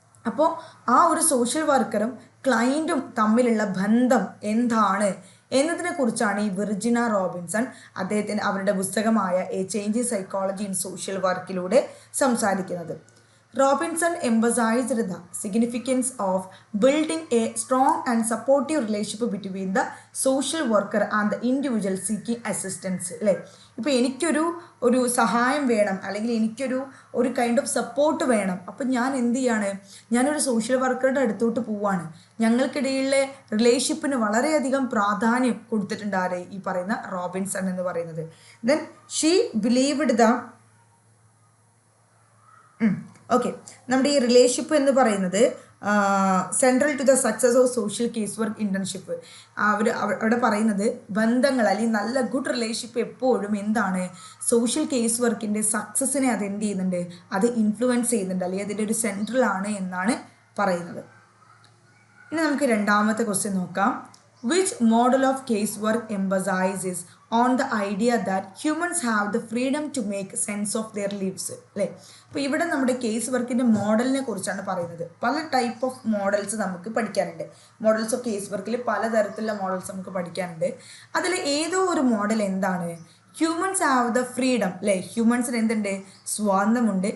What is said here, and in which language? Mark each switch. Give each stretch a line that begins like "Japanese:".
Malayalam: അപ്പോൾ ആ ഒരു സോഷ്യൽ വർക്കറും ക്ലയൻറ്റും തമ്മിലുള്ള ബന്ധം എന്താണ് എന്നതിനെ കുറിച്ചാണ് ഈ വിർജിന റോബിൻസൺ അവരുടെ പുസ്തകമായ A change in psychology in social വർക്കിലൂടെ സംസാരിക്കുന്നത്.
English: Robinson emphasized the significance of building a strong and supportive relationship between the social worker and the individual seeking assistance.
Malayalam: അല്ലേ? ഇപ്പോൾ എനിക്കൊരു സഹായം വേണം, അല്ലെങ്കിൽ ഒരു കൈൻഡ് ഓഫ് സപ്പോർട്ട് വേണം. അപ്പം ഞാൻ എന്ത് ചെയ്യാണ്? ഞാനൊരു സോഷ്യൽ വർക്കറുടെ അടുത്തോട്ട് പോവാണ്. ഞങ്ങൾക്കിടയിലെ റിലേഷൻഷിപ്പിന് വളരെയധികം പ്രാധാന്യം കൊടുത്തിട്ടുണ്ട് ആരെ? ഈ പറയുന്ന റോബിൻസൺ എന്ന് പറയുന്നത്.
English: then she believed the okay,
Malayalam: നമ്മുടെ ഈ റിലേഷൻഷിപ്പ് എന്ന് പറയുന്നത്
English: Central to the success of social case work internship.
Malayalam: അവിടെ പറയുന്നത് ബന്ധങ്ങൾ അല്ലെങ്കിൽ നല്ല ഗുഡ് റിലേഷൻഷിപ്പ് എപ്പോഴും എന്താണ്? സോഷ്യൽ കേസ് വർക്കിൻ്റെ സക്സസിനെ അത് എന്ത് ചെയ്യുന്നുണ്ട്? അത് ഇൻഫ്ലുവൻസ് ചെയ്യുന്നുണ്ട്, അല്ലെങ്കിൽ അതിൻ്റെ ഒരു സെൻട്രൽ ആണ് എന്നാണ് പറയുന്നത്. ഇനി നമുക്ക് രണ്ടാമത്തെ ക്വസ്റ്റ്യൻ നോക്കാം.
English: Which model of casework emphasizes on the idea that humans have the freedom to make sense of their lives?
Malayalam: അല്ലേ? അപ്പോൾ ഇവിടെ നമ്മുടെ കേസ് വർക്കിൻ്റെ മോഡലിനെ കുറിച്ചാണ് പറയുന്നത്. പല ടൈപ്പ് ഓഫ് മോഡൽസ് നമുക്ക് പഠിക്കാനുണ്ട്. മോഡൽസ് ഓഫ് കേസ് വർക്കിൽ പലതരത്തിലുള്ള മോഡൽസ് നമുക്ക് പഠിക്കാനുണ്ട്. അതിൽ ഏതോ ഒരു മോഡൽ എന്താണ്?
English: humans have the freedom,
Malayalam: അല്ലേ? ഹ്യൂമൻസിന് എന്തുണ്ട്? സ്വാതന്ത്ര്യമുണ്ട്.